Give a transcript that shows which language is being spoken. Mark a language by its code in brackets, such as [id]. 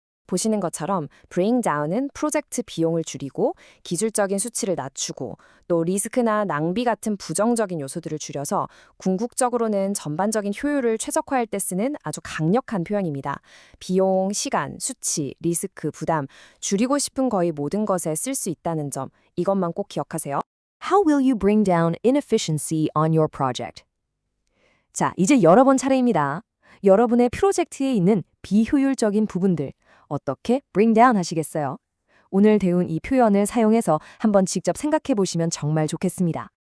[ko] 보시는 것처럼 bring down은 프로젝트 비용을 줄이고 기술적인 수치를 낮추고 또 리스크나 낭비 같은 부정적인 요소들을 줄여서 궁극적으로는 전반적인 효율을 최적화할 때 쓰는 아주 강력한 표현입니다. 비용, 시간, 수치, 리스크, 부담, 줄이고 싶은 거의 모든 것에 쓸 수 있다는 점, 이것만 꼭 기억하세요. [en] How will you bring down inefficiency on your project? [ko] 자, 이제 여러분 차례입니다. 여러분의 프로젝트에 있는 비효율적인 부분들 어떻게 bring down 하시겠어요? 오늘 배운 이 표현을 사용해서 한번 직접 생각해 보시면 정말 좋겠습니다.